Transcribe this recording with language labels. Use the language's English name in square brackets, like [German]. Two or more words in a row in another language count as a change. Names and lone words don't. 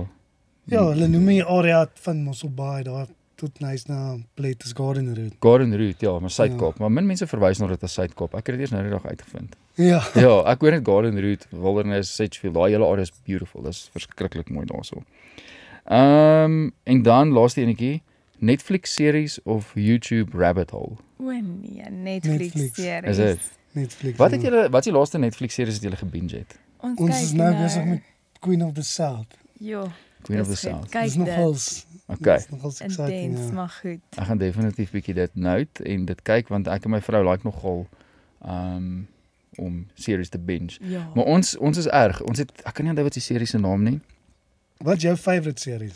[Afrikaans] Ja, hulle noem die area van Mosselbaai daar tot Nysna Plate is Garden Road. Garden Route, ja, maar Suid-Kaap. Maar min mense verwys na dit as Suid-Kaap. Ek het dit eers nou die dag uitgevind. Ja. Ja, ek hoor net Garden Route, Wilderness, Sedgefield, daai hele area is beautiful. Dis verskriklik mooi daarso. En dan laaste enetjie, [English] Netflix series of YouTube rabbit hole. [Afrikaans] O nee, Netflix Netflix. series. Is dit? Netflix. Wat ja. het julle wat is die laaste Netflix series wat julle gebinge het? Ons Ons kyk is nou besig met Queen of the South. Ja. Queen of the dis goed. South. Kyk Dis dit. nogals. Okay. Dis nogals exciting. Intens, Ja. maar goed. Ek gaan definitief bietjie dit note en dit kyk want ek en my vrou like nogal om series te binge. Ja. Maar ons is erg. Ons het ek kan nie onthou wat die serie se naam nie. Wat is jou [English] favorite series?